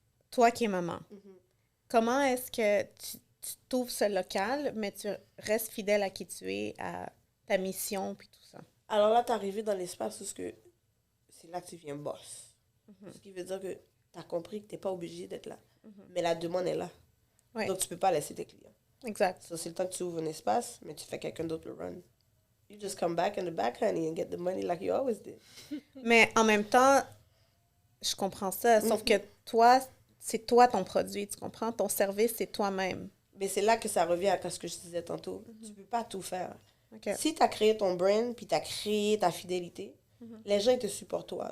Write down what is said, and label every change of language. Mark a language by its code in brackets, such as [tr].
[fr] Toi qui es maman, comment est-ce que tu t'ouvres ce local, mais tu restes fidèle à qui tu es, à ta mission, puis tout ça? Alors là, tu es arrivé dans l'espace où c'est là que tu viens boss. Ce qui veut dire que tu as compris que tu n'es pas obligé d'être là. Mais la demande est là. Ouais. Donc, tu peux pas laisser tes clients. Exact. Ça, c'est le temps que tu ouvres un espace, mais tu fais quelqu'un d'autre le run. [en] You just come back in the back, honey, and get the money like you always did. [fr] Mais en même temps, je comprends ça. Sauf que toi, c'est toi ton produit, tu comprends? Ton service, c'est toi-même. Mais c'est là que ça revient à ce que je disais tantôt. Tu peux pas tout faire. Okay. Si tu as créé ton brand, puis tu as créé ta fidélité, les gens, ils te supportent toi.